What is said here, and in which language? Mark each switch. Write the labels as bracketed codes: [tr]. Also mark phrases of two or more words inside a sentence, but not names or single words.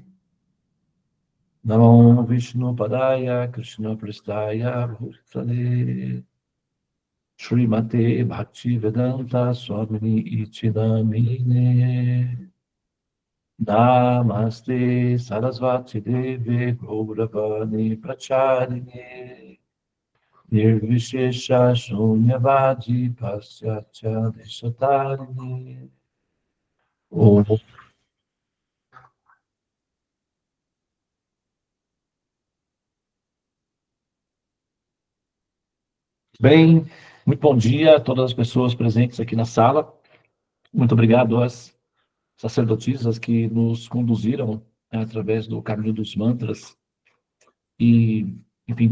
[sa] Namo Vishnu Padaya Krishna Pristaya Bhutale Srimate Bhakti Vedanta Swamini Ichidamine Namaste Sarasvati Devi Gauravani Pracharini Nirvishesha Shunyavadi Pasyatya Desatarini Om. [pt] Bem, Muito bom dia a todas as pessoas presentes aqui na sala. Muito obrigado às sacerdotisas que nos conduziram, né, através do caminho dos mantras e, enfim,